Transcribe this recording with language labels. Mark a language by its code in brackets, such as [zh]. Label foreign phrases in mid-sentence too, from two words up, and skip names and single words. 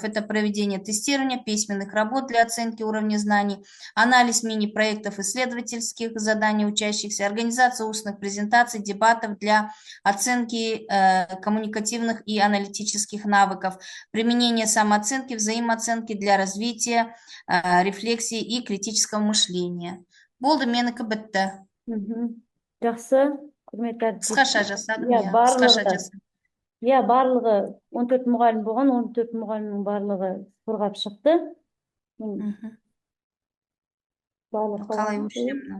[ru] Это проведение тестирования письменных работ для оценки уровня знаний, анализ мини-проектов исследовательских заданий учащихся, организация устных презентаций, дебатов для оценки коммуникативных и аналитических навыков, применение самооценки, взаимооценки для развития рефлексии и критического мышления. [kk] Болды, менікі бітті. Жақсы. Құрметті әріптестер. Қысқаша жасадым, қысқаша жасадым. Барлығы 14 мұғалім болған, 14 мұғалімнің барлығы қорғап шықты. Қалай өлшемді?